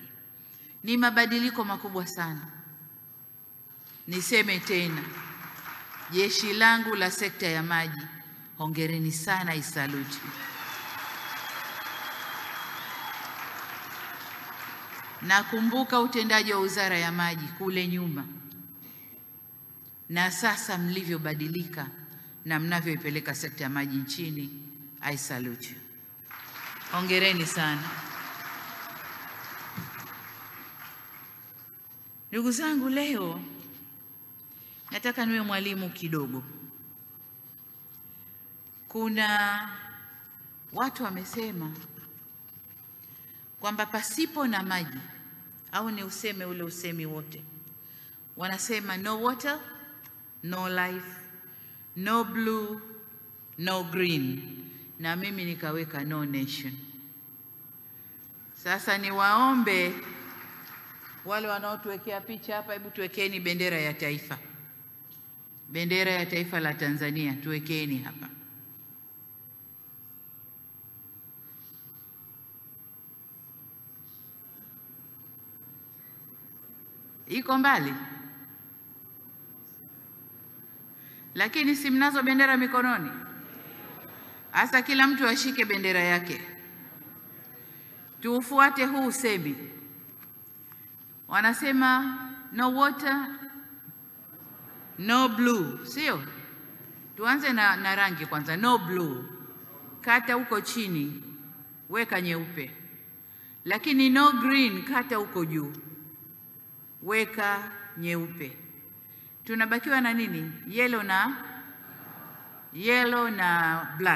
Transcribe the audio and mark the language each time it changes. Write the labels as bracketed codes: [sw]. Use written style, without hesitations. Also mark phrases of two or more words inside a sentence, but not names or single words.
[sw] Ni mabadiliko makubwa sana. Niseme tena, jeshi langu la sekta ya maji, hongereni sana, isaluti. Nakumbuka utendaji wa wizara ya maji kule nyuma, na sasa mlivyobadilika na mnavyoipeleka sekta ya maji nchini, [en] I salute you. [sw] Hongereni sana. Ndugu zangu, leo nataka niwe mwalimu kidogo. Kuna watu wamesema kwamba pasipo na maji, au ni useme ule usemi wote, wanasema [en] no water, no life, no blue, no green, [sw] na mimi nikaweka [en] no nation. [sw] Sasa niwaombe wale wanaotuwekea picha hapa, hebu tuwekeeni bendera ya taifa. Bendera ya taifa la Tanzania tuwekeeni hapa. Iko mbali, lakini si mnazo bendera mikononi? Hasa kila mtu ashike bendera yake, tuufuate huu usemi. Wanasema [en] no water, no blue, [sw] sio? Tuanze na rangi kwanza. [en] No blue, [sw] kata huko chini, weka nyeupe. Lakini [en] no green, [sw] kata huko juu, weka nyeupe. Tunabakiwa na nini? Yellow na black.